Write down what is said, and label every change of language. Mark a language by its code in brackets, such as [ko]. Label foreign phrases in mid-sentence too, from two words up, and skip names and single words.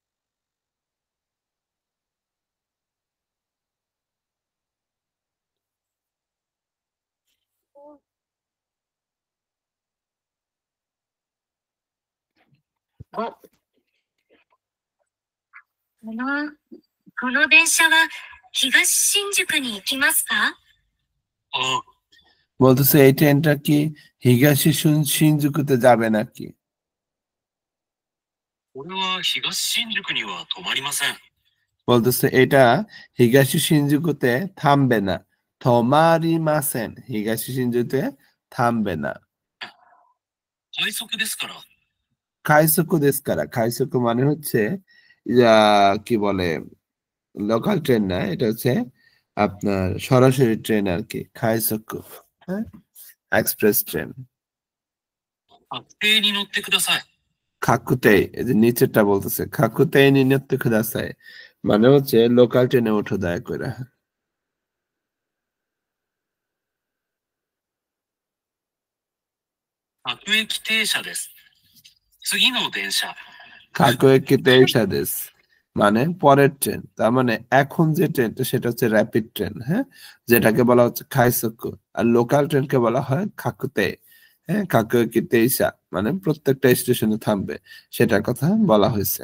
[ja] 5。この電車は東新宿に行きますか？あ、 [bn] বলতেছে এই ট্রেনটা কি হিগাশি শিনজুকুতে যাবে নাকি? [ja] これは東新宿には止まりません。 [bn] বলতেছে এটা হিগাশি শিনজুকুতে থামবে না। [ja] 止まりません, [bn] হিগাশি শিনজুকুতে থামবে না। [ja] 快速ですから。快速ですから, [bn] খাইসুকু মানে হচ্ছে কি বলে লোকাল ট্রেন না, এটা হচ্ছে আপনার সরাসরি ট্রেন আর কি, খাইসোকু, হ্যাঁ, এক্সপ্রেস ট্রেন। [ja] 確定に乗ってください。 [bn] খাকুতেই, এই যে নিচেরটা বলতেছে [ja] 各停に乗ってください, [bn] মানে হচ্ছে লোকাল ট্রেনে ওঠো দয়া করে। [ja] 各駅停車です。次の電車。各駅停車です [bn] মানে পরের ট্রেন, তার মানে এখন যে ট্রেনটা সেটা হচ্ছে র্যাপিড ট্রেন, হ্যাঁ, যেটাকে বলা হচ্ছে খাইসোকু। আর লোকাল ট্রেনকে বলা হয় খাকুতে, হ্যাঁ, খাকুয়েকিতেইসা মানে প্রত্যেকটা স্টেশনে থামবে, সেটার কথা বলা হয়েছে।